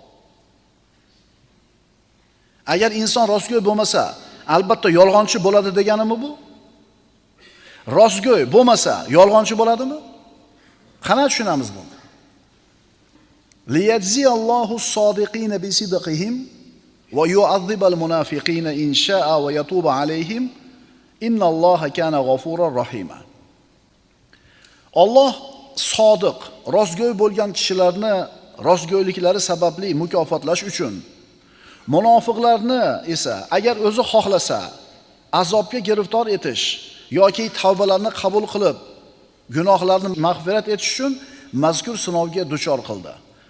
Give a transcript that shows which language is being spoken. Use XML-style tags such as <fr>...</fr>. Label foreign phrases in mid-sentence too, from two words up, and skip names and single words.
<uz>Agar inson rostgo'y bo'lmasa, albatta yolg'onchi bo'ladi deganimi bu? Rostgo'y bo'lmasa, yolg'onchi bo'ladimi? Qana tushunamiz buni?</uz> <ar>ليجزي الله الصادقين بصدقهم ويعذب المنافقين إن شاء ويتوب عليهم إن الله كان غفورا رحيما.</ar> <uz>Alloh sodiq, rostgo'y bo'lgan kishilarni rostgo'yliklari sababli mukofotlash uchun, munofiqlarni esa agar o'zi xohlasa azobga giriftor etish yoki tavbalarni qabul qilib gunohlarni mag'firat etish uchun mazkur sinovga duchor qildi.</uz>